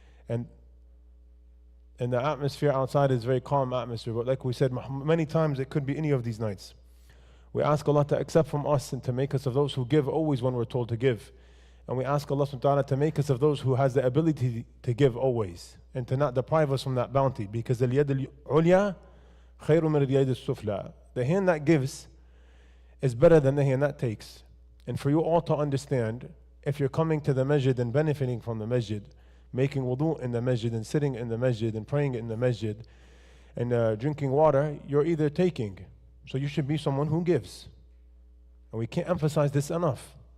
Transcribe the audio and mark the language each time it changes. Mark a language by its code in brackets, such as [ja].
[en] And the atmosphere outside is very calm atmosphere. But like we said many times, it could be any of these nights. We ask Allah to accept from us and to make us of those who give always when we're told to give. And we ask Allah subhanahu wa ta'ala to make us of those who has the ability to give always. And to not deprive us from that bounty. [ar] Because al-yad al-ulya خير من اليد السفلى. [en] The hand that gives is better than the hand that takes. And for you all to understand, if you're coming to the masjid and benefiting from the masjid, making wudu in the masjid and sitting in the masjid and praying in the masjid and drinking water, you're either taking. So you should be someone who gives. And we can't emphasize this enough.